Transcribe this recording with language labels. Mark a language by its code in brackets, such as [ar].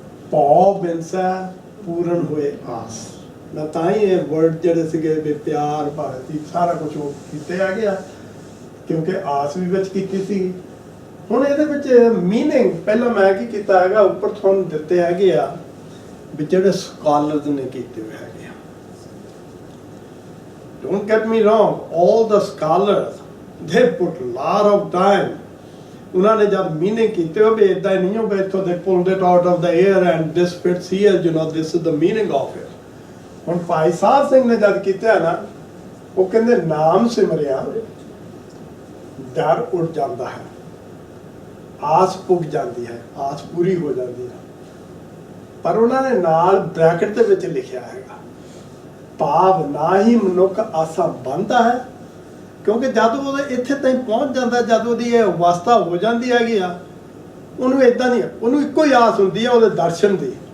[pa] ਭਾਵ ਬਿਨਸਾ ਪੂਰਨ ਹੋਏ ਆਸ। ਮੈਂ ਤਾਂ ਹੀ ਇਹ ਵਰਡ ਜਿਹੜੇ ਸੀਗੇ ਵੀ ਪਿਆਰ, ਭਾਰਤੀ, ਸਾਰਾ ਕੁਝ ਉਹ ਕੀਤੇ ਆ ਗਿਆ, ਕਿਉਂਕਿ ਆਸ ਵੀ ਵਿੱਚ ਕੀਤੀ ਸੀ। ਹੁਣ ਇਹਦੇ ਵਿੱਚ ਮੀਨਿੰਗ ਪਹਿਲਾਂ ਮੈਂ ਕੀ ਕੀਤਾ ਹੈਗਾ, ਉੱਪਰ ਤੁਹਾਨੂੰ ਦਿੱਤੇ ਹੈਗੇ ਆ ਵੀ ਜਿਹੜੇ ਸਕਾਲਰਸ ਨੇ ਕੀਤੇ ਹੋਏ ਹੈਗੇ ਆ। [en] Don't get me wrong, all the scholars they put lot of time। [pa] ਉਹਨਾਂ ਨੇ ਜਦ ਮੀਨਿੰਗ ਕੀਤੇ ਹੋ ਵੀ ਇਦਾਂ ਹੀ ਨਹੀਂ ਹੋ ਵੀ ਇੱਥੋਂ ਦੇ [en] pulled it out of the air and this fits here, this is the meaning of it। [pa] ਹੁਣ ਭਾਈ ਸਾਹਿਬ ਸਿੰਘ ਨੇ ਜਦ ਕੀਤਾ ਨਾ, ਉਹ ਕਹਿੰਦੇ ਨਾਮ ਸਿਮਰਿਆ ਡਰ ਉੱਡ ਜਾਂਦਾ ਹੈ, ਆਸ ਪੁੱਗ ਜਾਂਦੀ ਹੈ, ਆਸ ਪੂਰੀ ਹੋ ਜਾਂਦੀ ਹੈ। ਪਰ ਉਹਨਾਂ ਨੇ ਨਾਲ ਬ੍ਰੈਕਟ ਦੇ ਵਿੱਚ ਲਿਖਿਆ ਹੈਗਾ, ਭਾਵ ਨਾ ਹੀ ਮਨੁੱਖ ਆਸਾ ਬਣਦਾ ਹੈ, ਕਿਉਂਕਿ ਜਦ ਉਹ ਇੱਥੇ ਤਾਈਂ ਪਹੁੰਚ ਜਾਂਦਾ, ਜਦ ਉਹਦੀ ਇਹ ਅਵਸਥਾ ਹੋ ਜਾਂਦੀ ਹੈਗੀ ਆ, ਉਹਨੂੰ ਇਦਾਂ ਨਹੀਂ, ਉਹਨੂੰ ਇੱਕੋ ਹੀ ਆਸ ਹੁੰਦੀ ਹੈ ਉਹਦੇ ਦਰਸ਼ਨ ਦੀ।